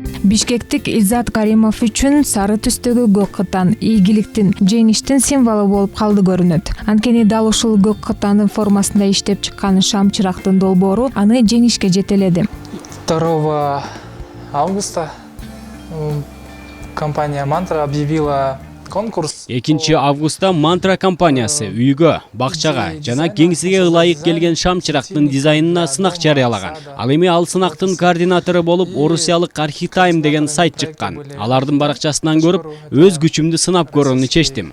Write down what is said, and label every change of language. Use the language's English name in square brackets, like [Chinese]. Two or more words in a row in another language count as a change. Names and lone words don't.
[Kyrgyz] Бишкектик Илзат Каримов үчүн сары түстөгү көк кытан ийгиликтин, жеңиштин символу болуп калды көрүнөт. Анткени дал ушул көк кытанын формасында иштеп чыккан шам чырактын долбоору аны жеңишке жетеледи. [Russian] 2 августа компания Мантра объявила конкурс. [Kyrgyz] 2 августта Мантра компаниясы үйгө, бакчага жана кеңсиге ылайык келген шам чырактын дизайнына сынак жарыялаган. Ал эми ал сынактын координатору болуп орусиялык Архитайм деген сайт чыккан. Алардын баракчасынан көрүп, өз күчүмдү сынап көрүүнү чечтим.